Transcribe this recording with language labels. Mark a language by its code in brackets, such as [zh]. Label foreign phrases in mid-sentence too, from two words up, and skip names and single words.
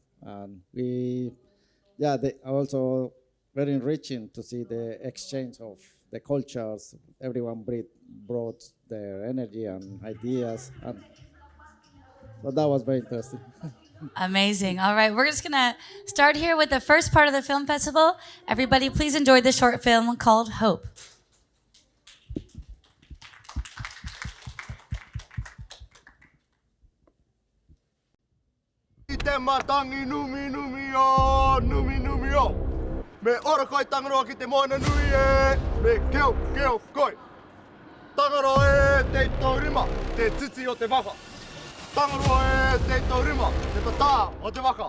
[en] And they also very enriching to see the exchange of the cultures. Everyone brought their energy and ideas. And so that was very interesting. Amazing. All right, we're just gonna start here with the first part of the film festival. Everybody, please enjoy the short film called Hope. [mi] Matangi numi numi o, numi numi o. Me ora koi tangaro ki te moana nui e, me keo koi. Tangaro e te taurima, te titi o te waka. Tangaro e te taurima, te tata o te waka.